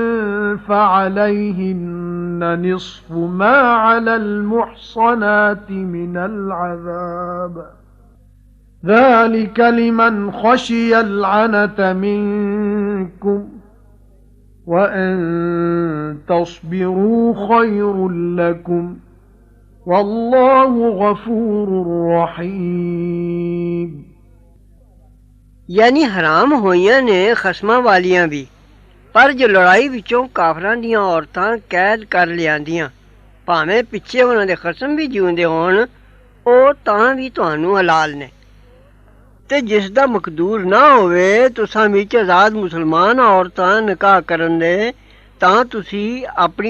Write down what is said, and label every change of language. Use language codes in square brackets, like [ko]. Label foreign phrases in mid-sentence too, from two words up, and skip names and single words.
[ar] فعليهن نصف ما على المحصنات من العذاب ذلك لمن خشي العنة منكم وأن تصبروا خير لكم والله غفور رحيم। [pa] ਯਾਨੀ ਹਰਾਮ ਹੋਈਆਂ ਨੇ ਖਸਮਾਂ ਵਾਲੀਆਂ ਵੀ ਪਰ ਜੋ ਲੜਾਈ ਵਿੱਚੋਂ ਕਾਫਰਾਂ ਦੀਆਂ ਔਰਤਾਂ ਕੈਦ ਕਰ ਲਿਆਂਦੀਆਂ ਭਾਵੇਂ ਪਿੱਛੇ ਉਹਨਾਂ ਦੇ ਖਸਮ ਵੀ ਜਿਉਂਦੇ ਹੋਣ ਉਹ ਤਾਂ ਵੀ ਤੁਹਾਨੂੰ ਹਲਾਲ ਨੇ। ਤੇ ਜਿਸ ਦਾ ਮਕਦੂਰ ਨਾ ਹੋਵੇ ਤੁਸਾਂ ਵਿੱਚ ਆਜ਼ਾਦ ਮੁਸਲਮਾਨ ਔਰਤਾਂ ਨਿਕਾਹ ਕਰਨ ਦੇ ਤਾਂ ਤੁਸੀਂ ਆਪਣੀ